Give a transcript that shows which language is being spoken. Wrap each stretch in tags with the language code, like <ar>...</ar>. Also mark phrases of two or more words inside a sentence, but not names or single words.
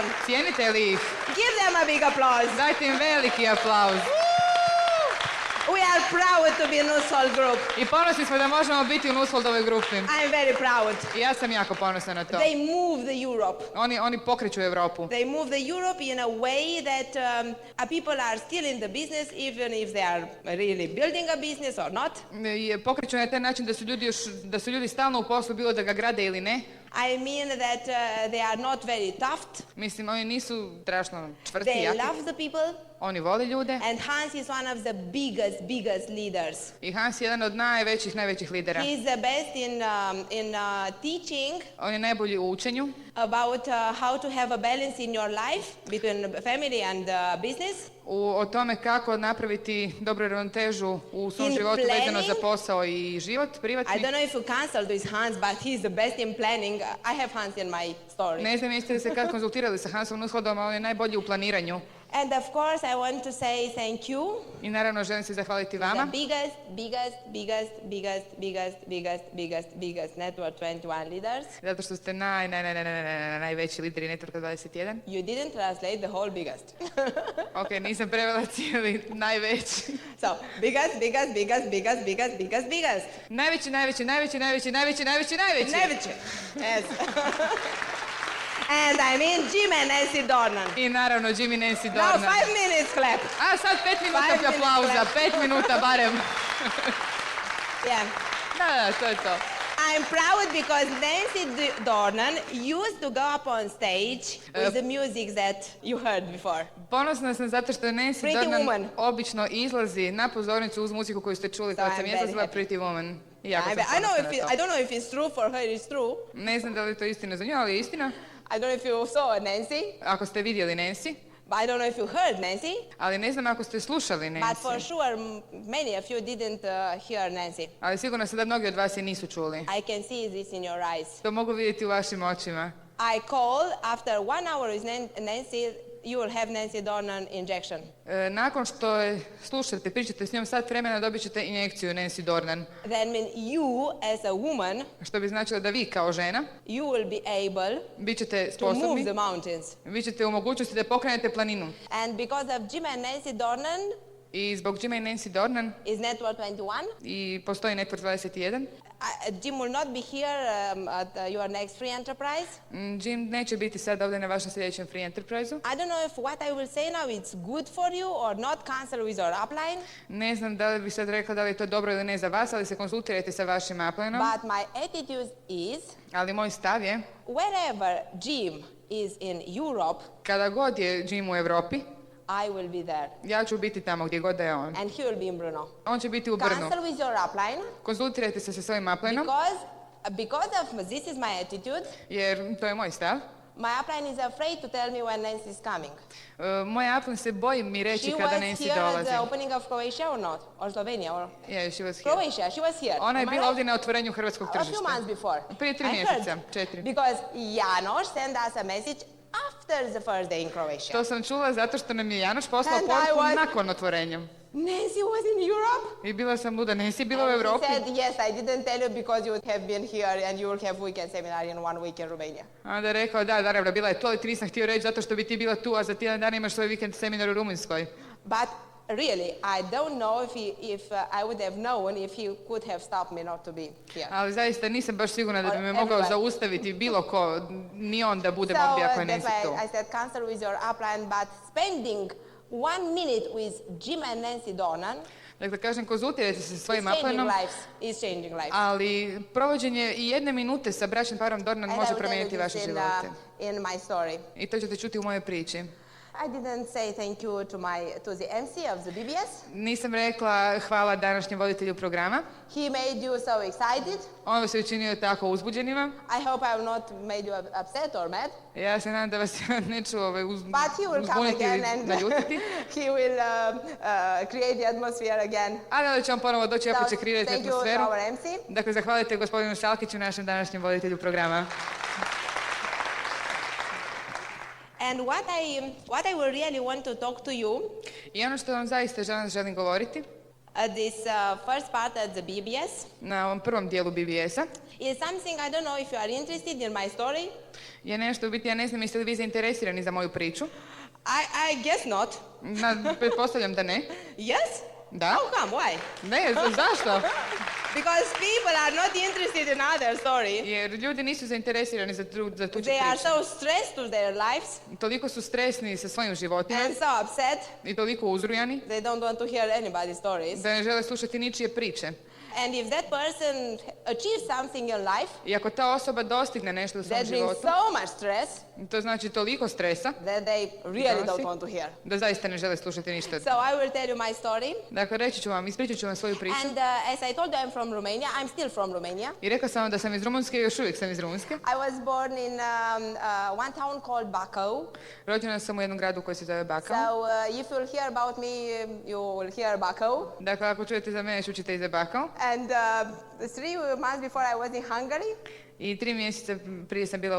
<hr>Cijenite li ih?</hr> <en>Give them a big applause.</en> <hr>Dajte im veliki aplauz.</hr> <en>We are proud to be Nusold group.</en> <hr>I ponosni smo da možemo biti u Nusholdovoj grupi.</hr> <en>I'm very proud.</en> <hr>I ja sam jako ponosna na to.</hr> <en>They move the Europe.</en> <hr>Oni pokreću Europu.</hr> <en>They move the Europe in a way that people are still in the business, even if they are really building a business or not.</en> <hr>I pokreću na taj način da su ljudi stalno u poslu, bilo da ga grade ili ne.</hr> <en>I mean that they are not very tough.</en> <hr>Mislim, oni nisu strašno čvrsti,</hr> <en>They</en> <hr>jaki.</hr> <en>love the people.</en> <hr>Oni vole ljude.</hr> <en>And Hans is one of the biggest leaders.</en> <hr>I Hans je jedan od najvećih lidera.</hr> <en>He is the best in teaching</en> <hr>On je najbolji u učenju.</hr> <en>about how to have a balance in your life between family and business.</en> <hr>O tome kako napraviti dobru ravnotežu u svom</hr> <en>In</en> <hr>životu vezano za</hr> <en>planning.</en> <hr>posao i život privatni.</hr> <en>I don't know if you cancelled with Hans, but he's the best in planning. I have Hans in my story.</en> <hr>Ne znam jeste li se kad konzultirali sa Hansom Nusholdom, ali on je najbolji u planiranju.</hr> <en>And of course, I want to say thank you.</en> <hr>I naravno želim se zahvaliti</hr> <en>The</en> <hr>vama.</hr> <en>biggest Network 21 leaders.</en> <hr>Zato što ste najveći lideri Networka 21.</hr> <en>You didn't translate the whole biggest.</en> <hr>Ok, nisam prevela cijeli najveći.</hr> <en>So, biggest.</en> <hr>Najveći. Najveći.</hr> <en>Yes. And I mean Jim and Nancy Dornan.</en> <hr>I naravno Jim i Nancy</hr> <en>Now</en> <hr>Dornan.</hr> <en>5 minutes clap.</en> <hr>A sad 5 minuta</hr> <en>5 minutes</en> <hr>aplauza,</hr> <en>clap.</en> <hr>5 minuta barem.</hr> <en>Yeah.</en> <hr>Da, to je to.</hr> <en>I'm proud because Nancy Dornan used to go up on stage with the music that you heard before.</en> <hr>Ponosna sam zato što Nancy Pretty Dornan Woman. obično izlazi na pozornicu uz muziku koju ste čuli</hr> <en>So</en> <hr>kad sam</hr> <en>I'm</en> <hr>izlazila,</hr> <en>very happy. Pretty Woman.</en> <hr>I jako sam</hr> <en>I</en> <hr>ponosna na to.</hr> <en>don't know if it's true for her, it's true.</en> <hr>Ne znam da li je to istina za nju, ali je istina.</hr> <en>I don't know if you saw Nancy,</en> <hr>Ako ste vidjeli Nancy,</hr> <en>but I don't know if you heard Nancy.</en> <hr>ali ne znam ako ste slušali</hr> <en>But for</en> <hr>Nancy.</hr> <en>sure, many of you didn't hear Nancy.</en> <hr>Ali sigurno se da mnogi od vas je nisu čuli.</hr> <en>I can see this in your eyes.</en> <hr>To mogu vidjeti u vašim očima.</hr> <en>I call after 1 hour with Nancy, you will have Nancy Dornan injection.</en> <hr>Nakon što je slušate, pričate s njom sat vremena, dobit ćete injekciju Nancy Dornan.</hr> <en>That means you, as a woman,</en> <hr>Što bi značilo da vi kao žena</hr> <en>you will be able</en> <hr>bit ćete</hr> <en>to move</en> <hr>sposobni,</hr> <en>the mountains.</en> <hr>vi ćete u mogućnosti da pokrenete planinu.</hr> <en>And because of Jim and Nancy Dornan,</en> <hr>I zbog Jima i Nancy Dornan</hr> <en>is N21.</en> <hr>i postoji Network 21.</hr> <en>Jim will not be here at your next free enterprise.</en> <hr>Jim neće biti sad ovdje na vašem sljedećem Free Enterprise-u.</hr> <en>I don't know if what I will say now is good for you or not. Cancel with your upline.</en> <hr>Ne znam da li bi sad rekla da li je to dobro ili ne za vas, ali se konsultirajte sa vašim uplineom.</hr> <en>But my attitude is,</en> <hr>Ali moj stav je,</hr> <en>wherever Jim is in Europe,</en> <hr>kada god je Jim u Europi,</hr> <en>I will be there.</en> <hr>ja ću biti tamo gdje god da je on.</hr> <en>And he will be in Brno.</en> <hr>On će biti u Brnu.</hr> <en>Cancel with your upline.</en> <hr>Konsultirajte se sa svojim uplineom,</hr> <en>Because of this is my attitude,</en> <hr>jer to je moj stav.</hr> <en>my upline is afraid to tell me when Nancy is coming.</en> <hr>Moj upline se boji mi reći</hr> <en>She</en> <hr>kada</hr> <en>was</en> <hr>Nancy</hr> <en>here at</en> <hr>dolazi.</hr> <en>the opening of Croatia or not? Or Slovenia? Or Yeah, she was here. Croatia, she was here.</en> <hr>Ona je</hr> <en>Am I</en> <hr>bila</hr> <en>right?</en> <hr>ovdje na otvorenju hrvatskog</hr> <en>A few</en> <hr>tržišta.</hr> <en>months before.</en> <hr>Prije 3</hr> <en>I</en> <hr>mjeseca,</hr> <en>heard.</en> <hr>4.</hr> <en>Because Janoš sent us a message after the first day in Croatia.</en> <hr>To sam čula zato što nam je Janoš poslao</hr> <en>And I</en> <hr>poruku</hr> <en>was-</en> <hr>nakon otvorenja.</hr> <en>Nancy was in Europe?</en> <hr>I bila sam luda, Nancy bila u</hr> <en>And</en> <hr>Europi.</hr> <en>he said, yes, I didn't tell you because you have been here and you will have weekend seminar in 1 week in Romania.</en> <hr>A onda je rekao, da, naravno, bila je to, ali ti nisam htio reći zato što bi ti bila tu, a za tjedan dana imaš svoj vikend seminar u Rumunjskoj.</hr> <en>But really, I don't know if I would have known if he could have stopped me not to be here.</en> <hr>Ali zaista nisam baš sigurna da bi</hr> <en>Or</en> <hr>me mogao</hr> <en>everywhere.</en> <hr>zaustaviti bilo ko, ni on da budem</hr> <en>So</en> <hr>ovdje ako je</hr> <en>that's</en> <hr>Nancy tu.</hr> <en>why I said cancel with your upline, but spending 1 minute with Jim and Nancy Dornan</en> <hr>Dakle, kažem, konzultirajte se sa</hr> <en>is</en> <hr>svojim</hr> <en>changing</en> <hr>uplineom,</hr> <en>lives. Is changing lives.</en> <hr>ali provođenje i 1 minute sa bračnim parom Dornan</hr> <en>And I</en> <hr>može</hr> <en>will tell</en> <hr>promijeniti</hr> <en>you</en> <hr>vaše</hr> <en>this</en> <hr>živote.</hr> <en>in my story.</en> <hr>I to ćete čuti u mojoj priči.</hr> <en>I didn't say thank you to the MC of the BBS.</en> <hr>Nisam rekla hvala današnjem voditelju programa.</hr> <en>He made you so excited.</en> <hr>On vas je učinio tako uzbuđenima.</hr> <en>I hope I have not made you upset or mad.</en> <hr>Ja se nadam da vas neću</hr> <en>But he will come</en> <hr>uzbuniti</hr> <en>again</en> <hr>ili</hr> <en>and</en> <hr>naljutiti.</hr> <en>he will create the atmosphere again.</en> <hr>Ali onda će on ponovo doći i opet će</hr> <en>So,</en> <hr>kreirati</hr> <en>thank you</en> <hr>atmosferu.</hr> <en>our MC.</en> <hr>Dakle, zahvalite gospodinu Salkiću, našem današnjem voditelju programa.</hr> <en>And what I will really want to talk to you,</en> <hr>I ono što vam zaista želim govoriti,</hr> <en>this first part of the BBS,</en> <hr>na ovom prvom dijelu BBS-a,</hr> <en>is something I don't know if you are interested in my story.</en> <hr>je nešto, u biti, ja ne znam jeste li vi zainteresirani za moju priču.</hr> <en>I guess not.</en> <hr>Pretpostavljam da ne.</hr> <en>Yes?</en> <hr>Da?</hr> <en>How come? Why?</en> <hr>Ne, zašto?</hr> <en>Because people are not interested in other story.</en> <hr>Jer ljudi nisu zainteresirani za tuđu</hr> <en>They are</en> <hr>priču.</hr> <en>so stressed to their lives</en> <hr>Toliko su stresni sa svojim životima</hr> <en>and so upset</en> <hr>i toliko uzrujani</hr> <en>they don't want to hear anybody's stories.</en> <hr>da ne žele slušati ničije priče.</hr> <en>And if that person achieves something in life</en> <hr>I ako ta osoba dostigne nešto u svom</hr> <en>that brings</en> <hr>životu,</hr> <en>so much stress</en> <hr>to znači toliko stresa</hr> <en>that they really</en> <hr>Donosi.</hr> <en>don't want to hear.</en> <hr>da zaista ne žele slušati ništa.</hr> <en>So I will tell you my story.</en> <hr>Dakle, ispričat ću vam svoju priču.</hr> <en>And as I told you, I'm from Romania. I'm still from Romania.</en> <hr>I rekla sam vam da sam iz Rumunjske i još uvijek sam iz Rumunjske.</hr> <en>I was born in one town called Bacău.</en> <hr>Rođena sam u jednom gradu koji se zove</hr> <en>So</en> <hr>Bakau.</hr> <en>if you'll hear about me, you will hear Bacău.</en> <hr>Dakle, ako čujete za mene, čućete i za Bakau.</hr> <en>And 3 months before I was in Hungary.</en> <hr>I 3 mjeseca prije sam bila u</hr>